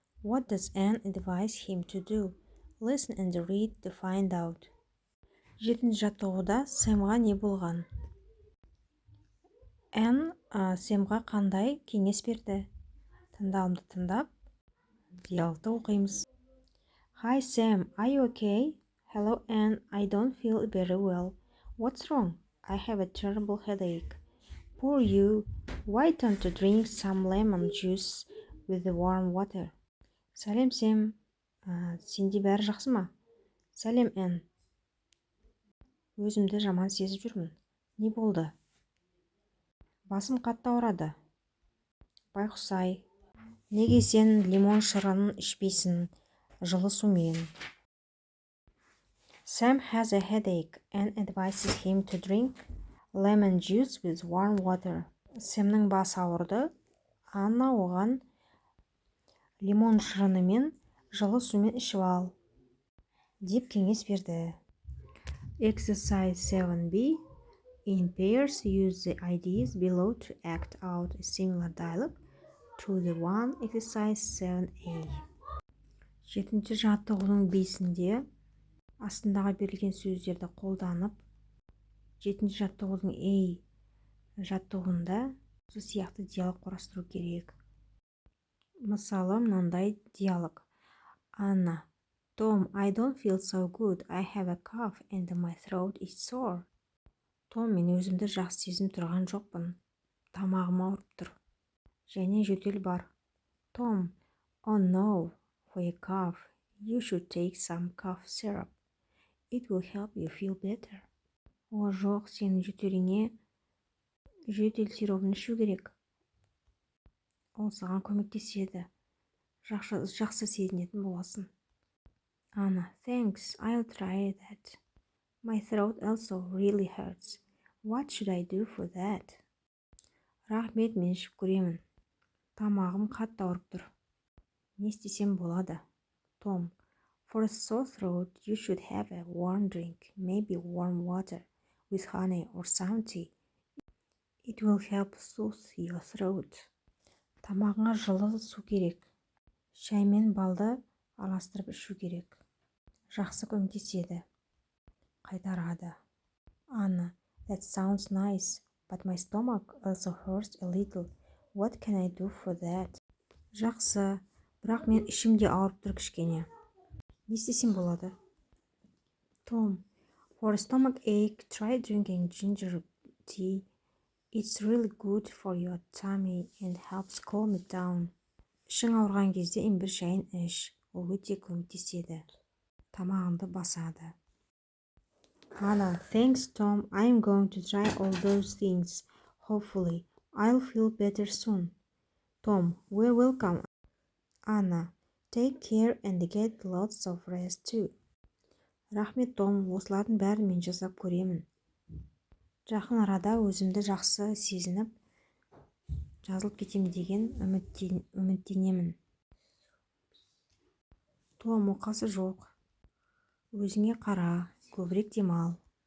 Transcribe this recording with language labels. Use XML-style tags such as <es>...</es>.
<en>What does Anne advise him to do? Listen and read to find out.</en> <kk>7-ші жаттығуда Сэмға не болған? Anne Сэмға қандай кеңес берді? Тыңдалымды тыңдап, диалогты оқимыз.</kk> <en>Hi Sam, are you okay? Hello Anne, I don't feel very well. What's wrong? I have a terrible headache. Poor you. Why don't you drink some lemon juice with the warm water?</en> <kk>Сәлем Сэм, сенде бәрі жақсы ма? Сәлем Anne. Өзімді жаман сезіп жүрмін. Не болды? Басым қатты ауырады. Байқұс-ай, неге сен лимон шырынын ішпейсің жылы сумен?</kk> <en>Sam has a headache and advises him to drink lemon juice with warm water.</en> <kk>Сэмнің басы ауырды. Анна оған лимон шырынымен жылы сумен ішіп ал деп кеңес берді.</kk> <en>Exercise 7b. In pairs, use the ideas below to act out a similar dialogue to the one exercise 7a.</en> <kk>7-ші жаттығудың 5-інде астындағы берілген сөздерді қолданып, 7-ші жаттығудың A жаттығуында осы сияқты диалог құрастыру керек. Мысалы, мынандай диалог.</kk> <en>Анна: Tom, I don't feel so good. I have a cough and my throat is sore.</en> <kk>Том, мен өзімді жақсы сезініп тұрған жоқпын. Тамағым ауырып тұр. Және жөтел бар.</kk> <en>Tom: Oh no, for a cough, you should take some cough syrup. It will help you feel better.</en> <kk>О, жоқ, сенің жөтеліңе жөтел сиробын ішу керек. Ол саған көмектеседі. Жақсы сезінетін боласың.</kk> <en>Anna: Thanks, I'll try that. My throat also really hurts. What should I do for that?</en> <kk>Рахмет, мен ішіп көремін. Тамағым қатты ауырып тұр. Не істесем болады?</kk> <en>Tom, for a sore throat, you should have a warm drink, maybe warm water with honey or some tea. It will help soothe your throat.</en> <kk>Тамағыңа жылы су керек. Шай мен балды араластырып ішу керек. Жақсы көмектеседі. Қайтарады.</kk> <en>Anna, that sounds nice, but my stomach also hurts a little. What can I do for that?</en> <kk>Жақсы, бірақ мен ішімде ауырып тұр кішкене. Не істесем болады?</kk> <en>Tom, for a stomach ache, try drinking ginger tea. It's really good for your tummy and helps calm it down.</en> <kk>Ішің ауырған кезде имбір шайын іш, ол өте көмектеседі. Тамағыңды басады.</kk> <en>Anna, thanks Tom. I'm going to try all those things. Hopefully, I'll feel better soon. Tom, we're welcome. Anna, take care and get lots of rest too.</en> <kk>Рахмет, Том, осылардың бәрін мен жасап көремін. Жақын арада өзімді жақсы сезініп, жазылып кетем деген үміттенемін. Том, оқасы жоқ. Өзіңе қара, көбірек демал.</kk>